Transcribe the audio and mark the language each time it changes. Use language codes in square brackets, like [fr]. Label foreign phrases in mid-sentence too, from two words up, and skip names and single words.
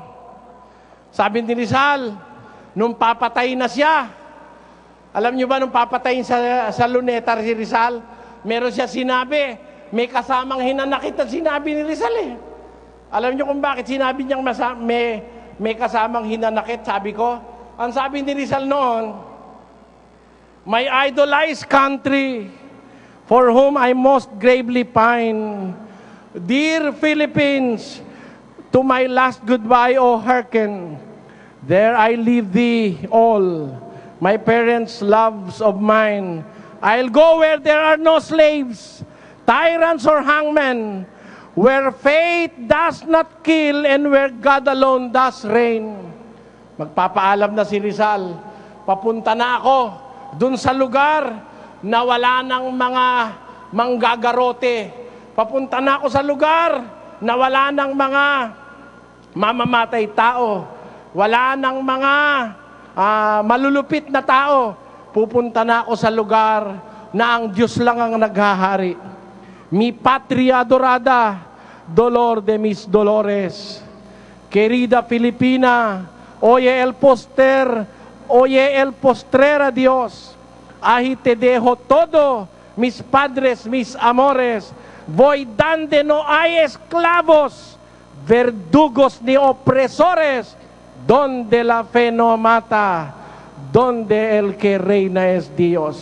[tl] Sabi ni Rizal, nung papatay na siya, alam nyo ba nung papatayin sa luneta si Rizal, meron siya sinabi, may kasamang hinanakit at sinabi ni Rizal eh. Alam nyo kung bakit sinabi niyang may kasamang hinanakit, sabi ko? Ang sabi ni Rizal noon, [en] my idolized country, for whom I most gravely pine, dear Philippines, to my last goodbye, O hearken, there I leave thee all, my parents' loves of mine. I'll go where there are no slaves, tyrants or hangmen, where faith does not kill and where God alone does reign. [tl] Magpapaalam na si Rizal, papunta na ako dun sa lugar na wala ng mga manggagarote. Papunta na ako sa lugar na wala ng mga mamamatay tao. Wala ng mga malulupit na tao. Pupunta na ako sa lugar na ang Diyos lang ang naghahari. [es] Mi patria adorada, dolor de mis dolores. Querida Filipina, oye el poster, Oye el postrera Dios, ahí te dejo todo, mis padres, mis amores, voy donde no hay esclavos, verdugos ni opresores, donde la fe no mata, donde el que reina es Dios.